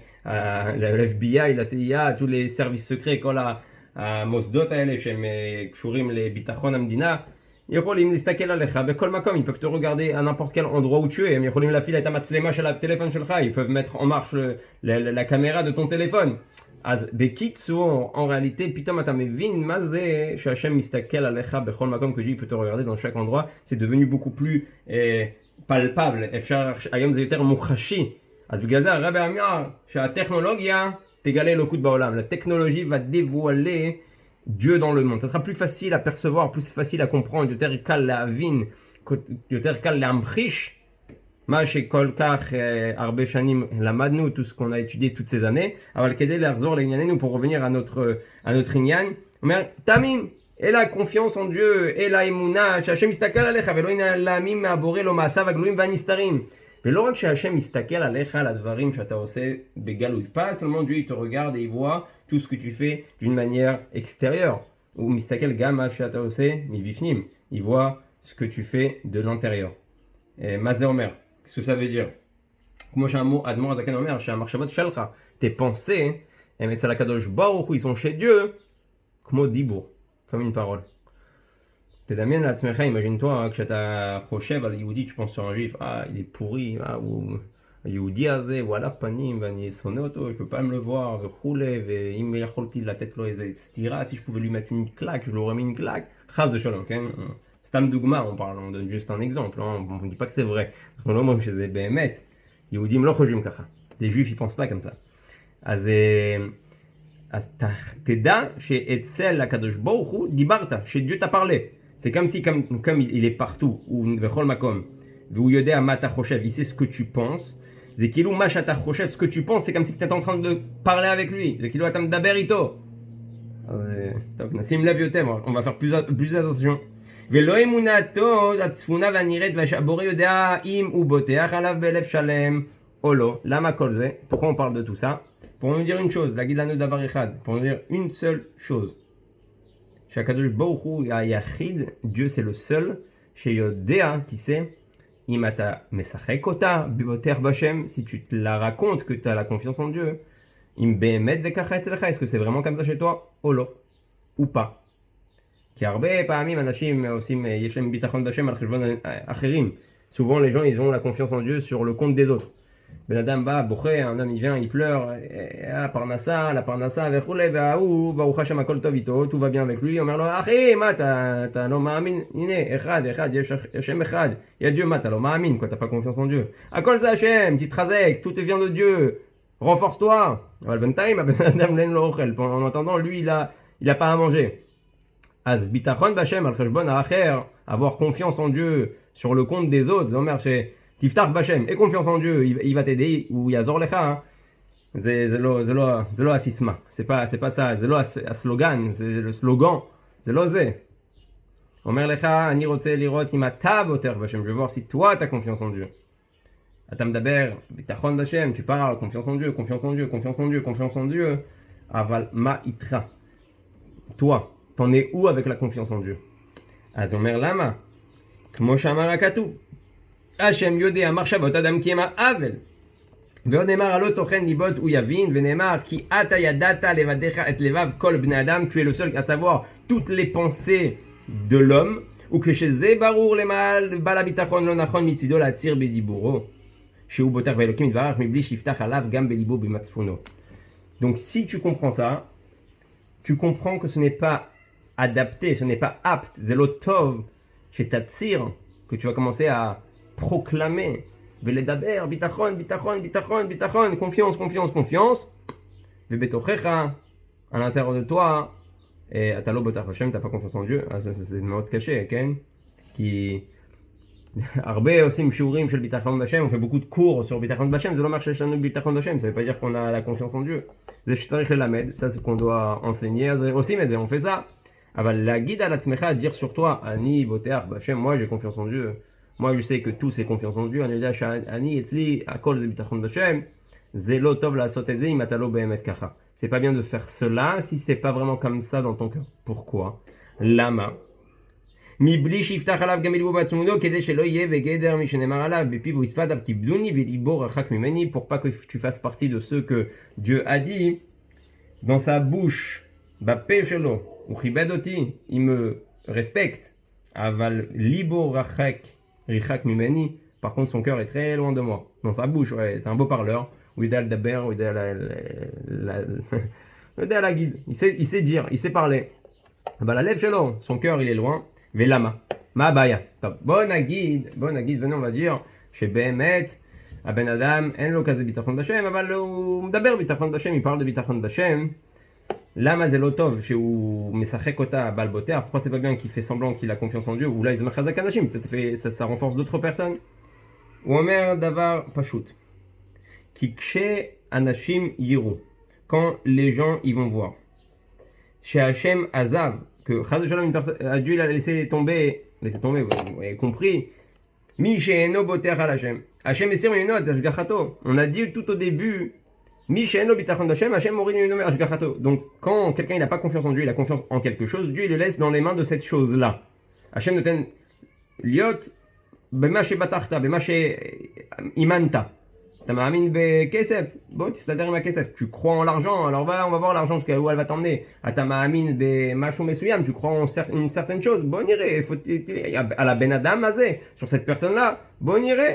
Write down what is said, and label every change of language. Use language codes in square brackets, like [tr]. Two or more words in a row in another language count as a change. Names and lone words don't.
[he] ל-FBI, ל-CIA, [fr] tous les services secrets, [he] כל המוסדות האלה שהם קשורים לביטחון המדינה, יכולים להסתכל עליך בכל מקום, [fr] ils peuvent te regarder à n'importe quel endroit où tu es, [he] הם יכולים להפעיל את המצלמה של הטלפון שלך, [fr] ils peuvent mettre en marche la caméra de ton téléphone. [he] אז בקיצור, [fr] en réalité, [he] פתאום אתה מבין מה זה שהשם מסתכל עליך בכל מקום, [fr] que Dieu peut te regarder dans chaque endroit, c'est devenu beaucoup plus palpable, [he] אפשר, היום זה יותר מוחשי. אז בגלל זה הרבי אמר שהטכנולוגיה תגלה אלוקות בעולם. [fr] La technologie va dévoiler Dieu dans le monde. Ça sera plus facile à percevoir, plus facile à comprendre, [he] יותר קל להבין, יותר קל להמחיש, מה שכל כך הרבה שנים למדנו, [fr] tout ce qu'on a étudié toutes ces années, [he] אבל כדי לחזור לענייננו, [fr] pour revenir à notre [he] עניין, הוא אומר, תאמין, אלא [fr] confiance en Dieu, [he] אלא אמונה, שהשם מסתכל עליך, ולא ינעלמים מהבורא לו מעשיו הגלויים והנסתרים. ולא רק שהשם מסתכל עליך על הדברים שאתה עושה בגלוי, [fr] pas seulement Dieu il te regarde et il voit tout ce que tu fais d'une manière extérieure, [he] הוא מסתכל גם מה שאתה עושה מבפנים, [fr] il voit ce que tu fais de l'intérieur. [he] מה זה אומר? [fr] Qu'est-ce que ça veut dire? [he] כמו שהאדמו"ר הזקן אומר, שהמחשבות שלך, [fr] tes pensées, [he] הם אצל הקדוש ברוך הוא, [fr] ils sont chez Dieu, [he] כמו דיבור, [fr] comme une parole. [he] תדמיין לעצמך, [fr] imagine-toi, [he] כשאתה חושב על יהודי, [fr] tu penses sur un juif, il est pourri, [he] הוא היהודי הזה, הוא על הפנים, ואני שונא אותו, [fr] je peux pas me le voir, [he] וכולי, ואם יכולתי לתת לו איזה סתירה, [fr] si je pouvais lui mettre une claque, je lui aurais mis une claque, [he] חס ושלום, כן? סתם דוגמה, [fr] on donne juste un exemple, on ne dit pas que c'est vrai. [he] אנחנו לא אומרים שזה באמת, יהודים לא חושבים ככה, [fr] des juifs ils pensent pas comme ça. [he] אז תדע שאצל הקדוש ברוך הוא דיברת, [fr] שדיeu t'a parlé. C'est comme si, comme il est partout, ou [he] בכל מקום, והוא יודע מה אתה חושב, [fr] il sait ce que tu penses, [he] זה כאילו מה שאתה חושב, [fr] ce que tu penses, c'est comme si tu étais en train de parler avec lui, [he] זה כאילו אתה מדבר איתו. אז טוב, נשים לב יותר, [fr] on va faire plus attention. [he] ולא אמונתו הצפונה והנראית והבורא יודע אם הוא בוטח עליו בלב שלם או לא. למה כל זה? [fr] Pourquoi on parle de tout ça? Pour nous dire une chose, [he] להגיד לנו דבר אחד, [fr] pour nous dire une seule chose. [he] שהקדוש ברוך הוא היחיד, [fr] Dieu c'est le seul, שיודע, qui sait, [he] אם אתה משחק אותה בבוטח בשם, [fr] si tu te la racontes que tu as la confiance en Dieu, [he] אם באמת זה ככה אצלך, [fr] est-ce que c'est vraiment comme ça chez toi, [he] או לא, [fr] ou pas. [he] כי הרבה פעמים אנשים עושים, יש להם ביטחון בשם על חשבון אחרים. [fr] Souvent les gens ils ont la confiance en Dieu sur le compte des autres. [he] בן אדם בא, בוכה, [fr] un homme il vient, il pleure, [he] הפרנסה, וכולי, והוא, ברוך השם הכל טוב איתו, [fr] tout va bien avec lui, [he] אומר לו, אחי, מה אתה לא מאמין? הנה, אחד, יש השם אחד, [fr] il y a Dieu, [he] מה אתה לא מאמין, [fr] quoi, t'as pas confiance en Dieu. [he] הכל זה השם, תתחזק, [fr] tout vient de Dieu, renforce-toi. [he] אבל בינתיים הבן אדם אין לו אוכל, [fr] en attendant, lui il a pas à manger. [he] אז ביטחון בשם על חשבון האחר, [fr] avoir confiance en Dieu sur le compte des autres, [he] זה אומר תפתח בשם, [fr] et confiance en Dieu, il va t'aider, ou [he] יעזור לך, זה לא הסיסמה, [fr] c'est pas ça, [he] זה לא הסלוגן, זה [fr] le slogan, [he] זה לא זה. אומר לך, אני רוצה לראות אם אתה בוטח בשם, [fr] je veux voir si toi t'as confiance en Dieu. [he] אתה מדבר, ביטחון בשם, [fr] tu parles, confiance en Dieu, confiance en Dieu, confiance en Dieu, confiance en Dieu, [he] אבל מה איתך? [fr] toi, t'en es où avec la confiance en Dieu? [he] אז אומר למה? כמו שאמר הכתוב, השם יודע מחשבות אדם כי הם העוול. ועוד נאמר הלא תוכן ליבות הוא יבין, ונאמר כי אתה ידעת לבדיך את לבב כל בני אדם, [fr] tu es le seul à savoir toutes les pensées de l'homme, [he] וכשזה ברור לבעל הביטחון לא נכון מצידו להצהיר בדיבורו, שהוא בוטח באלוקים יתברך מבלי שיפתח עליו גם בליבו במצפונו. [fr] Donc si tu comprends ça, tu comprends que ce n'est pas adapté, ce n'est pas apte, c'est l'otov chez Tatsir, que tu vas commencer à proclamer, [he] ולדבר, ביטחון, ביטחון, ביטחון, ביטחון, [fr] confiance, confiance, confiance, ובתוכך, à l'intérieur de toi, [he] אתה לא בוטח בשם, אתה [fr] pas confiance en Dieu, [he] אז זה מאוד קשה, כן? כי הרבה עושים שיעורים של ביטחון בשם, [fr] on fait beaucoup de cours sur [he] ביטחון בשם, זה לא אומר שיש לנו ביטחון בשם, [fr] ça veut pas dire qu'on a la confiance en Dieu. [he] זה שצריך ללמד, [fr] ça c'est qu'on doit enseigner, [he] אז עושים את זה, [fr] on fait ça. [he] אבל להגיד על עצמך, [fr] dire sur toi, [he] אני בוטח בשם, [fr] moi j'ai confiance en Dieu, moi je sais que tout c'est confiance en Dieu, [he] אני יודע שאני אצלי, הכל זה ביטחון בשם, זה לא טוב לעשות את זה אם אתה לא באמת ככה. [fr] C'est pas bien de faire cela si c'est pas vraiment comme ça dans ton cœur. Pourquoi? [he] למה? מבלי שיפתח עליו גם בליבו בעצמותו, כדי שלא יהיה בגדר מי שנאמר עליו, בפיו יספדיו כיבדוני וליבו רחק ממני, [fr] pour pas que tu fasses partie de ceux que Dieu a dit, dans sa bouche, [he] בפה שלו, הוא כיבד אותי, [fr] il me respecte, [he] אבל ליבו רחק ממני, [fr] par contre son cœur est très loin de moi. Dans sa bouche, ouais, c'est un beau parleur, [he] הוא יודע לדבר, הוא יודע להגיד, [fr] il sait dire, il sait parler, [he] אבל הלב שלו, [fr] son cœur il est loin, [he] ולמה? מה הבעיה? טוב, בוא נגיד, [fr] venons on va dire, [he] שבאמת הבן אדם אין לו כזה ביטחון בשם, אבל הוא מדבר ביטחון בשם, [fr] il parle de [he] ביטחון בשם. למה זה לא טוב שהוא משחק אותה בעל בוטח? [fr] Pourquoi c'est pas bien qu'il fait semblant qu'il a confiance en Dieu? [he] אולי זה מחזק אנשים, [fr] peut-être ça renforce d'autres personnes. [he] הוא אומר דבר פשוט, כי כשאנשים יראו, [fr] quand les gens y vont voir, [he] שהשם עזב, [fr] que Dieu l'a laissé tomber, vous avez compris, [he] מי שאינו בוטח על השם. השם הסיר ממנו עד השגחתו. [fr] On a dit tout au début, [he] מי שאינו ביטחון ד'השם, השם מוריד ממנו השגחתו. [fr] Donc quand quelqu'un n'a pas confiance en Dieu, il a confiance en quelque chose, Dieu il le laisse dans les mains de cette chose-là. [he] השם נותן ליות במה שבטחת, במה שהאמנת. אתה מאמין בכסף? בוא תסתדר עם הכסף. [fr] Tu crois en l'argent, alors on va voir l'argent jusqu'à où elle va t'emmener. [he] אתה מאמין במשהו מסוים, [fr] tu crois en une certaine chose. [he] בוא נראה, על הבן אדם הזה, [fr] sur cette personne-là, [he] בוא נראה.